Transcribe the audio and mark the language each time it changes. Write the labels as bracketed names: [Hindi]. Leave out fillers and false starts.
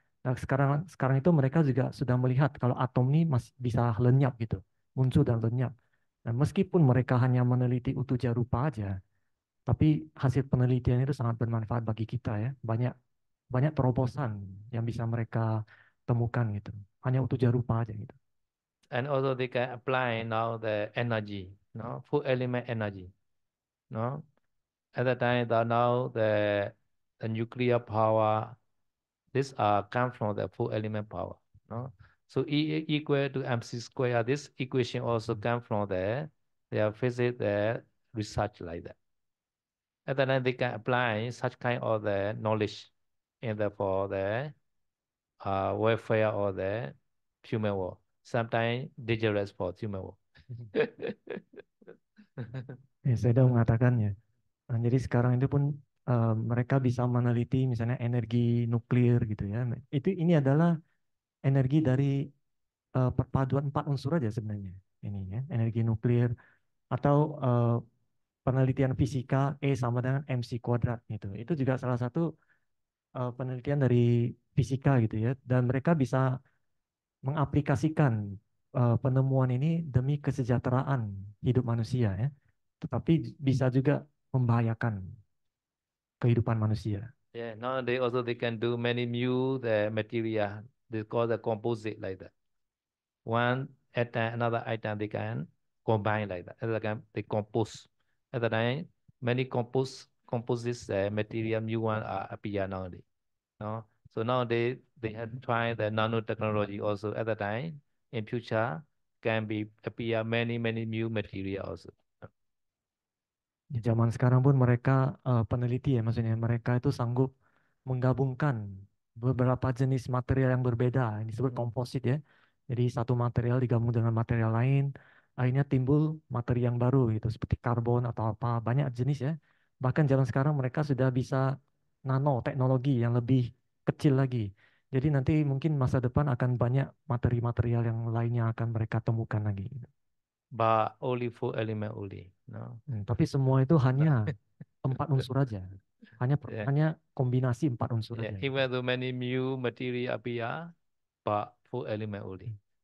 [Indonesian] Nah sekarang sekarang itu mereka juga sudah melihat kalau atom ini masih bisa lenyap gitu, muncul dan lenyap. Dan meskipun mereka hanya meneliti utuja rupa aja, tapi hasil penelitian itu sangat bermanfaat bagi kita ya. Banyak banyak terobosan yang bisa mereka temukan gitu. Hanya utuja rupa aja gitu. [English] And also they can apply now the energy, no, full element energy, no. At the time, now the nuclear power, this come from the full element power, no. So E equal to mc square. This equation also come from their physics, the research like that. At the time, they can apply such kind of the knowledge in the for the welfare or the human world. Sometimes dangerous for human world. [Indonesian] Ya, saya sudah mengatakannya. Nah, jadi sekarang itu pun mereka bisa meneliti misalnya energi nuklir gitu ya. Ini adalah energi dari perpaduan 4 unsur aja sebenarnya. Ini ya, energi nuklir atau penelitian fisika E sama dengan mc kuadrat gitu. Itu juga salah satu penelitian dari fisika gitu ya. Dan mereka bisa mengaplikasikan penemuan ini demi kesejahteraan hidup manusia ya. Tetapi bisa juga membahayakan kehidupan manusia. [English] Yeah, nowadays also they can do many new the material. They call the composite like that. One atom, another item they can combine like that. At the time they compose. At the time, many composites material new one are appear nowadays. No, so nowadays they have tried the nanotechnology also. At the time, in future can be appear many new material also. [Indonesian] Di zaman sekarang pun mereka peneliti ya, maksudnya mereka itu sanggup menggabungkan beberapa jenis material yang berbeda. Ini disebut komposit ya. Jadi satu material digabung dengan material lain, akhirnya timbul materi yang baru gitu, seperti karbon atau apa, banyak jenis ya. Bahkan zaman sekarang mereka sudah bisa nano teknologi yang lebih kecil lagi. Jadi nanti mungkin masa depan akan banyak materi-material yang lainnya akan mereka temukan lagi. [English] But only four element only. No. [Indonesian] Tapi semua itu hanya 4 unsur aja. [English] Yeah. [Indonesian] Hanya kombinasi 4 unsur [English] Yeah. Even though many new material appear, but four element only.